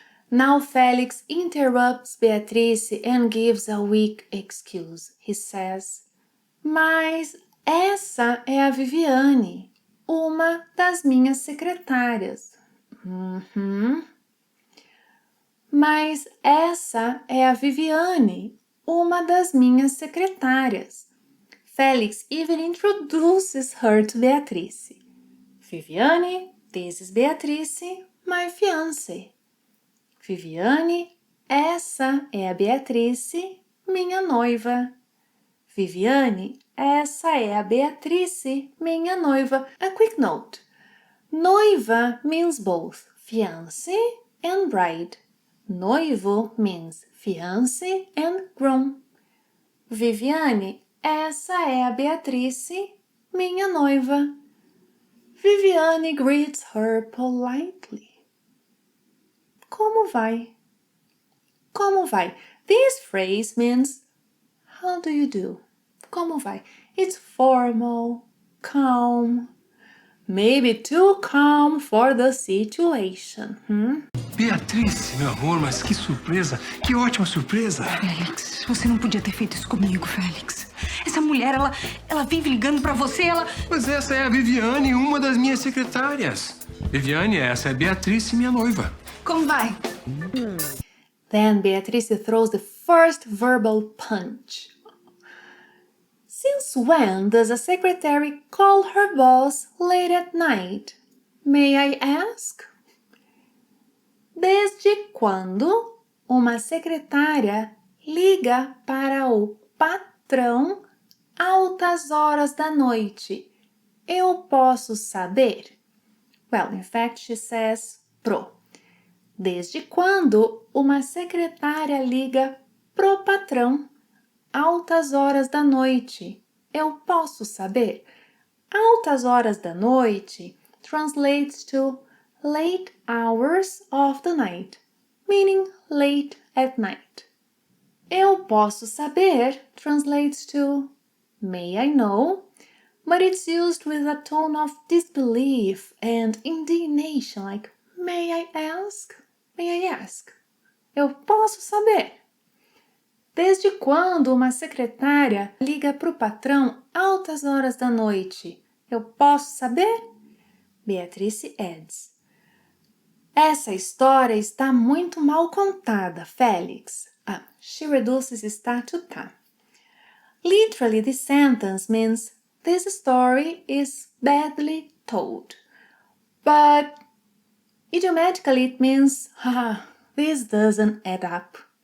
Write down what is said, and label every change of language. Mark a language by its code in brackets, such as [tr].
[en] Now Felix interrupts Beatrice and gives a weak excuse. He says, mas [pt] Essa é a Viviane, uma das minhas secretárias. Mas essa é a Viviane, uma das minhas secretárias. [en] Felix even introduces her to Beatrice. Viviane, this is Beatrice, my fiancé. [pt] Viviane, essa é a Beatrice, minha noiva. Viviane, essa é a Beatrice, minha noiva. [en] A quick note. Noiva means both fiancé and bride. Noivo means fiancé and groom. [pt] Viviane, essa é a Beatrice, minha noiva. [en] Viviane greets her politely. [pt] Como vai? Como vai? [en] This phrase means how do you do? [pt] Como vai? [en] It's formal, calm, maybe too calm for the situation. [pt] Beatriz, meu amor, mas que surpresa! Que ótima surpresa! Félix, você não podia ter feito isso comigo, Félix. Essa mulher, ela vive ligando pra você, Mas essa é a Viviane, uma das minhas secretárias. Viviane, essa é Beatriz, minha noiva. Como vai? [en] Then Beatrice throws the first verbal punch. Since when does a secretary call her boss late at night? May I ask? [pt] Desde quando uma secretária liga para o patrão altas horas da noite? Eu posso saber? [en] Well, in fact, she says pro. [pt] Desde quando uma secretária liga pro patrão altas horas da noite? Eu posso saber? Altas horas da noite [en] translates to late hours of the night, meaning late at night. [pt] Eu posso saber [en] translates to may I know, but it's used with a tone of disbelief and indignation, like may I ask? May I ask? [pt] Eu posso saber. Desde quando uma secretária liga para o patrão altas horas da noite? Eu posso saber? [en] Beatrice adds. [pt] Essa história está muito mal contada, Félix. [en] She reduces está to tá. Literally, this sentence means this story is badly told. But idiomatically it means, this doesn't add up.